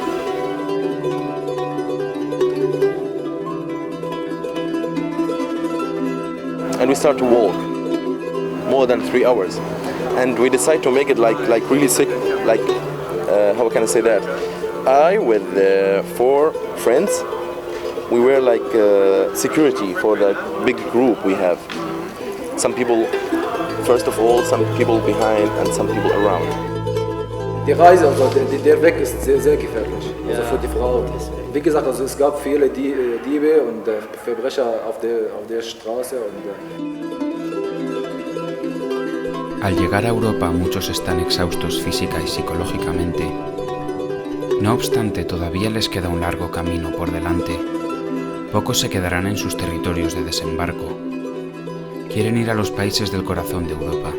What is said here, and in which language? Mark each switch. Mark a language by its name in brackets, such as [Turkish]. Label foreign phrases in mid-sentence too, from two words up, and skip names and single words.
[English] And we start to walk more than 3 hours, and we decide to make it like really sick, like how can I say that? I with 4 friends, we were like security for the big group we have. Some people, first of all, some people behind and some people around. [German] Die Reise, also der Weg ist sehr, sehr gefährlich, also für die Frau. Wie gesagt, also es gab viele Diebe und Verbrecher auf der Straße. [Spanish] Al llegar a Europa muchos están exhaustos física y psicológicamente. No obstante, todavía les queda un largo camino por delante. Pocos se quedarán en sus territorios de desembarco. Quieren ir a los países del corazón de Europa.